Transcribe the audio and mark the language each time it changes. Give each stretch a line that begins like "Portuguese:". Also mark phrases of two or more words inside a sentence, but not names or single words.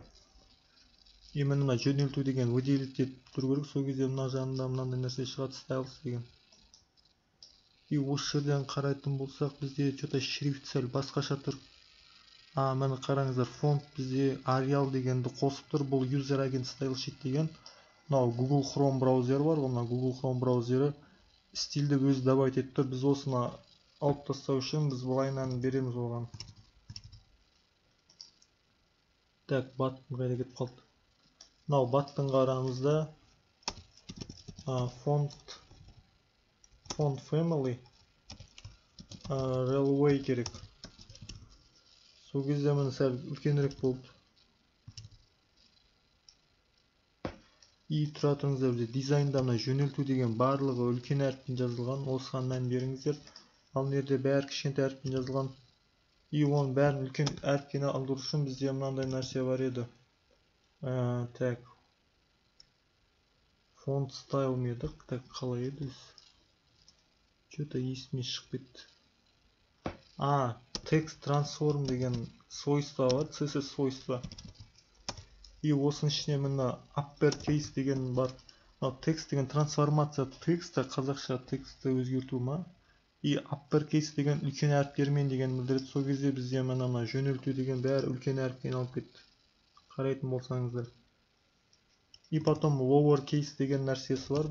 Kazakh: И мына жөнелту деген выделить деп тұру керек. Сол кезде мына жағында мынандай нәрсе шығады, styles деген. И осы жерден қарайтын болсақ, бізде
Russian: что-то шрифт
Kazakh: сәл басқаша тұр. Мені қараңыздар, фонт бізде Arial дегенді қосып тұр. Бұл
English: user agent style sheet
Kazakh: деген. Мынау Google Chrome браузері бар. Мына Google Chrome браузері стильді өзі добавить етіп тұр. Біз осыны алып тастау үшін біз былайынан береміз оған. Так, баттың қайда кетіп қалды. Мынау баттың қарамызда
English: font family
Kazakh: railway керек. Сол кезде міне сәл үлкенірек болды. И тұра тұрыңыздар, бізде дизайнда мына жөнелту деген барлығы үлкен әріппен жазылған. Осыған мән беріңіздер. Ал мына жерде бәрі кішкентай әріппен жазылған. И оның бәрін үлкен әріппен алдыру үшін бізде мынандай нәрсе бар еді. Так.
English: Font style
Kazakh: ме еді? Так, қалай еді? Что-то есіме шығып кетті.
English: Text transform
Kazakh: деген свойства бар,
Russian: CSS свойства.
Kazakh: И осының ішіне мына uppercase деген бар. Текст деген трансформация текстті, қазақша текстті өзгерту ма? И uppercase деген үлкен әріптермен деген білдіреді. Сол кезде бізде мына жөнелту деген бәрі үлкен әріппен алып кетті. Қарайтын болсаңыздар.
Russian: И потом
Kazakh: lowercase деген нәрсесі бар.